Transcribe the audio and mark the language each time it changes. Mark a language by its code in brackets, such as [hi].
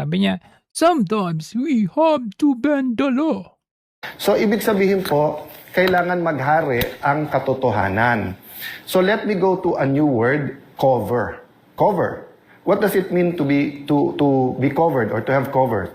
[tl] Sabi niya, [en] sometimes we have to bend the law. [tl] So, ibig sabihin po, kailangan maghari ang katotohanan. [en] So, let me go to a new word, cover. Cover. What does it mean to be covered or to have cover?